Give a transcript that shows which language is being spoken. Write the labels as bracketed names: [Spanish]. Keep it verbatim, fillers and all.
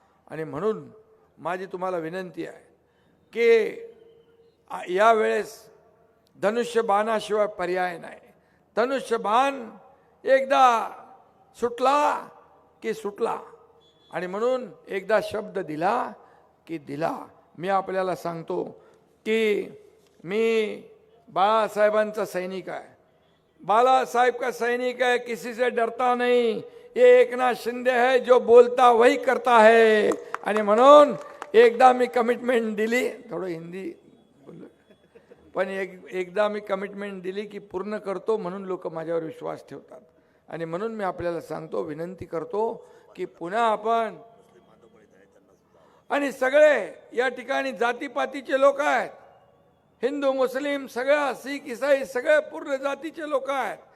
[Marathi] आणि म्हणून माझी तुम्हाला विनंती आहे की यावेळेस धनुष्यबाणाशिवाय पर्याय नाही. धनुष्यबाण एकदा सुटला की सुटला. आणि म्हणून एकदा शब्द दिला की दिला. मी आपल्याला सांगतो की मी बाळासाहेबांचा सैनिक आहे. [Hindi] बालासाहेब का सैनिक है, किसी से डरता नहीं. ये एकनाथ शिंदे है, जो बोलता वही करता है. [Marathi] आणि म्हणून एकदा मी कमिटमेंट दिली, थोडं हिंदी बोललो पण एक एकदा मी कमिटमेंट दिली की पूर्ण करतो. म्हणून लोक माझ्यावर विश्वास ठेवतात. आणि म्हणून मी आपल्याला सांगतो, विनंती करतो की पुन्हा आपण, आणि सगळे या ठिकाणी जातीपातीचे लोक आहेत, हिंदू मुस्लिम सगळ्या, सिख इसाई सगळे पूर्ण जातीचे लोक आहेत.